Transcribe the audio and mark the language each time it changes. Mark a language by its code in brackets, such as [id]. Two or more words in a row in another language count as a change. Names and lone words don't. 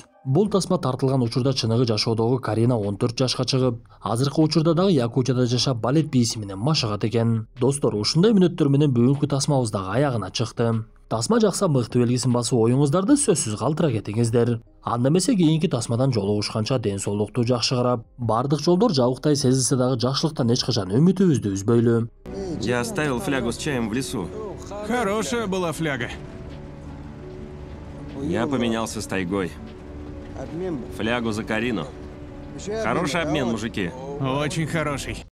[ky] Бул тасма тартылган учурда чыныгы жашоодогу Карина 14 жашка чыгып, азыркы учурда дагы Якутияда жашап балет бийси менен машыгат экен. Достор, ушундай мүнөттөр менен бүгүнкү тасмабыз дагы аягына чыкты. Тасма жакса мыкты белгисин басып оюңуздарды сөзсүз калтыра кетиңиздер. Анда эмесе кийинки тасмадан жолугушканча ден соолукту жакшы карап, бардык жолдор жабыктай сезилсе дагы жакшылыктан эч качан үмүтүбүздү үзбөйлү. [ru] Я оставил флягу с чаем в лесу. Хорошая была фляга. Я поменялся с тайгой. Флягу за Карину. Хороший обмен, мужики. Очень хороший.